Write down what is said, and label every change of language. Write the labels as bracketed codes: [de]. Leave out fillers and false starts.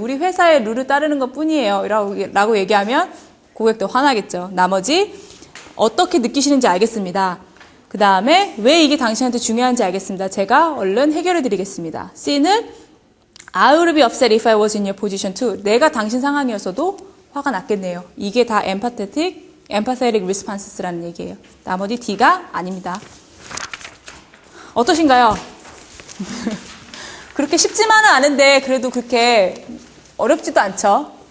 [ko] 우리 회사의 룰을 따르는 것 뿐이에요. 라고 얘기하면 고객도 화나겠죠. 나머지 어떻게 느끼시는지 알겠습니다. 그 다음에 왜 이게 당신한테 중요한지 알겠습니다. 제가 얼른 해결해 드리겠습니다. [en] C는 I would be upset if I was in your position too. [ko] 내가 당신 상황이었어도 화가 났겠네요. 이게 다 empathetic responses라는 얘기예요. 나머지 D가 아닙니다. 어떠신가요? 그렇게 쉽지만은 않은데 그래도 그렇게 어렵지도 않죠.